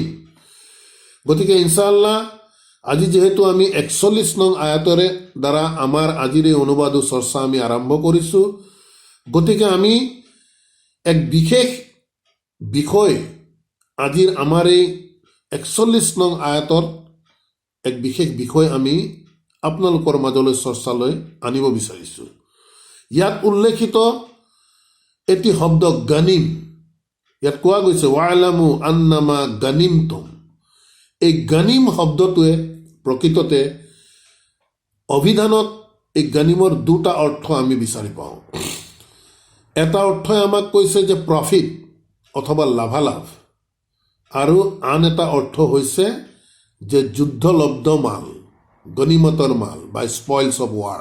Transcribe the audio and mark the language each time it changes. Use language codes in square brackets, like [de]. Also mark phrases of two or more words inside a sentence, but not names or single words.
[as] গতিকে ইনশাআল্লাহ আজি যেহেতু আমি 41 নং আয়াতৰে দ্বাৰা আমাৰ আজিৰ এই অনুবাদ চৰ্চা আমি আৰম্ভ কৰিছোঁ, গতিকে আমি এক বিশেষ বিষয় আজিৰ আমাৰ এই 41 নং আয়াতৰ এক বিশেষ বিষয় আমি আপোনালোকৰ মাজলৈ চৰ্চালৈ আনিব বিচাৰিছোঁ। ইয়াত উল্লেখিত এটি শব্দ গানিম, ইয়াত কোৱা গৈছে [ar] واعلموا أنما غنمتم. [as] এই গানিম শব্দটোৱে প্ৰকৃততে অভিধানত এই গানিমৰ দুটা অৰ্থ আমি বিচাৰি পাওঁ। এটা অৰ্থই আমাক কৈছে যে প্ৰফিট অথবা লাভালাভ, আৰু আন এটা অৰ্থ হৈছে যে যুদ্ধলব্ধ মাল, গনিমতৰ মাল বা [en] spoils of war.